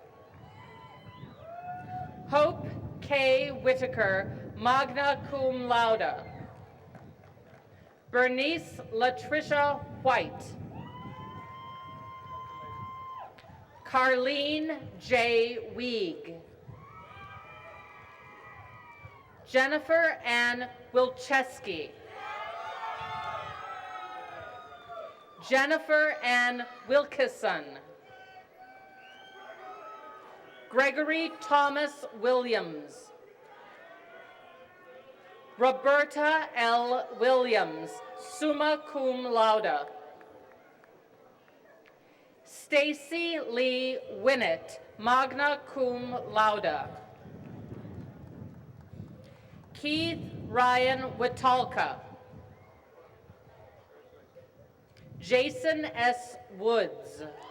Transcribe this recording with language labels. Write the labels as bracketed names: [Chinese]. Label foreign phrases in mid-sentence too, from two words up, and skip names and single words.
[English] Hope K. Whitaker, [Latin] magna cum laude. [English] Bernice Latricia White. Carlene J. Weig. Jennifer Ann Wilczewski. Jennifer Ann Wilkeson. Gregory Thomas Williams. Roberta L. Williams, [Latin] summa cum laude. [English] Stacy Lee Winnett, [Latin] magna cum laude. [English] Keith Ryan Witalka. Jason S. Woods.